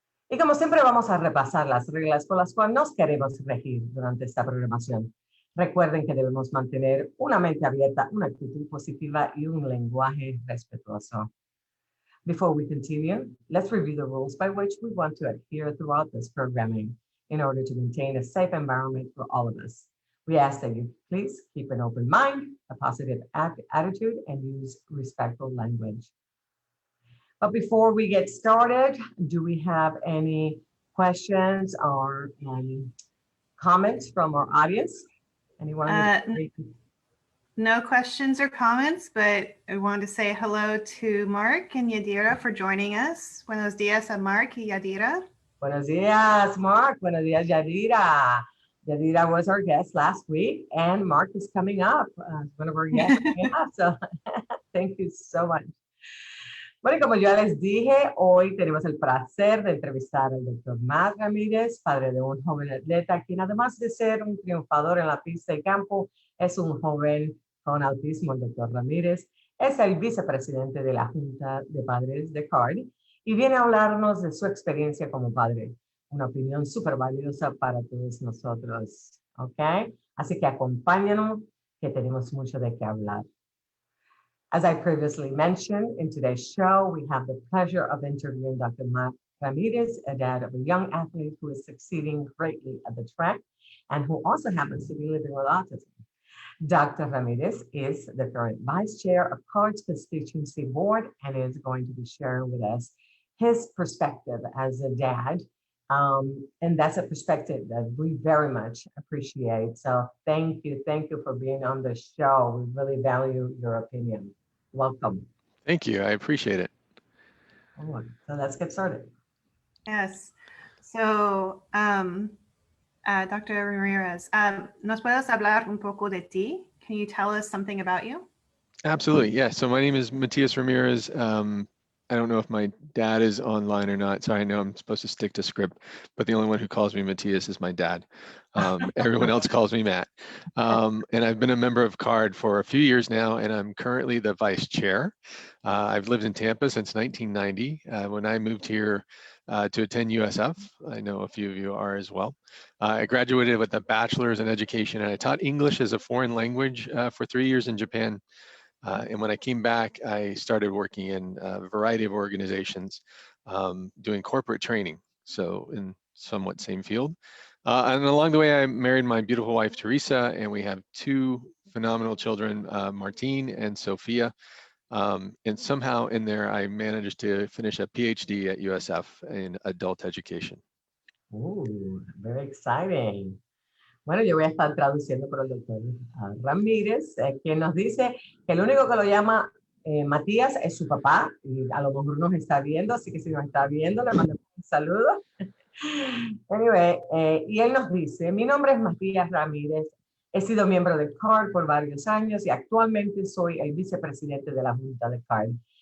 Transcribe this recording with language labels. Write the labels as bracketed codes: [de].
[es] Y como siempre vamos a repasar las reglas por las cuales nos queremos regir durante esta programación. Recuerden que debemos mantener una mente abierta, una actitud positiva y un lenguaje respetuoso. [en] Before we continue, let's review the rules by which we want to adhere throughout this programming in order to maintain a safe environment for all of us. We ask that you please keep an open mind, a positive attitude, and use respectful language. But before we get started, do we have any questions or comments from our audience? Anyone? No questions or comments, but I want to say hello to Mark and Yadira for joining us. [es] Buenos días a Mark y Yadira. Buenos días, Mark. Buenos días, Yadira. [en] Yadira was our guest last week, and Mark is coming up, one of our guests coming up. So thank you so much. [es] Bueno, y como ya les dije, hoy tenemos el placer de entrevistar al doctor Matt Ramírez, padre de un joven atleta, quien además de ser un triunfador en la pista y campo, es un joven con autismo. El doctor Ramírez es el vicepresidente de la Junta de Padres de CARD y viene a hablarnos de su experiencia como padre. Una opinión súper valiosa para todos nosotros, ¿ok? Así que acompáñanos, que tenemos mucho de qué hablar. [en] As I previously mentioned, in today's show, we have the pleasure of interviewing Dr. Matt Ramirez, a dad of a young athlete who is succeeding greatly at the track and who also happens to be living with autism. Dr. Ramirez is the current vice chair of CARD's Constituency Board and is going to be sharing with us his perspective as a dad. And that's a perspective that we very much appreciate. So thank you for being on the show. We really value your opinion. Welcome. Thank you. I appreciate it. All right, so let's get started. Yes. So, Dr. [es] Ramirez, ¿nos puedes hablar un poco de ti? [en] Can you tell us something about you? Absolutely. Yeah. So my name is Matias Ramirez. I don't know if my dad is online or not. So I know I'm supposed to stick to script, but the only one who calls me Matias is my dad. Everyone else calls me Matt. And I've been a member of CARD for a few years now, and I'm currently the vice chair. I've lived in Tampa since 1990. When I moved here to attend USF, I know a few of you are as well. I graduated with a bachelor's in education, and I taught English as a foreign language for 3 years in Japan. And when I came back, I started working in a variety of organizations, doing corporate training, so in somewhat same field. And along the way, I married my beautiful wife, Teresa, and we have 2 phenomenal children, Martine and Sophia. And somehow in there, I managed to finish a PhD at USF in adult education. Ooh, very exciting. [es] Bueno, yo voy a estar traduciendo por el doctor Ramírez, quien nos dice que el único que lo llama Matías es su papá, y a lo mejor nos está viendo, así que si nos está viendo, le mandamos un saludo. Anyway, y él nos dice, mi nombre es Matías Ramírez, he sido miembro de CARD por varios años y actualmente soy el vicepresidente de la Junta de CARD.